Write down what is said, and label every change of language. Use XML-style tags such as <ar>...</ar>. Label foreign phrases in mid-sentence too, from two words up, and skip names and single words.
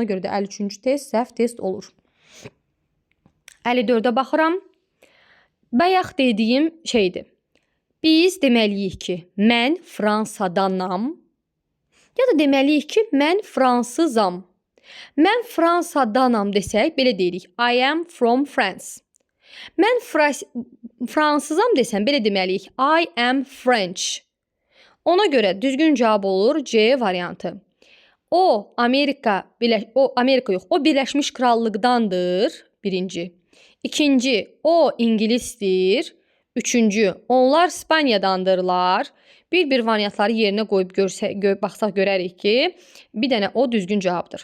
<az>Ona görə də 53-cü test səhv test olur. 54-ə baxıram. Bayaq dediyim şeydir. Biz deməliyik ki, mən Fransadanam. Ya da deməliyik ki, mən fransızam. Mən Fransadanam desək, belə deyirik.</az> <en>I am from France.</en> <az>Mən fransızam desəm, belə deməliyik.</az> <en>I am French.</en> <az>Ona görə düzgün cavab olur C variantı. O Amerika yox, o Birləşmiş Krallıqdandır. Birinci. İkinci, o İngilisdir. Üçüncü, onlar İspanyadandırlar. Bir variantları yerinə qoyub baxsaq görərik ki, bir dənə o düzgün cavabdır.</az>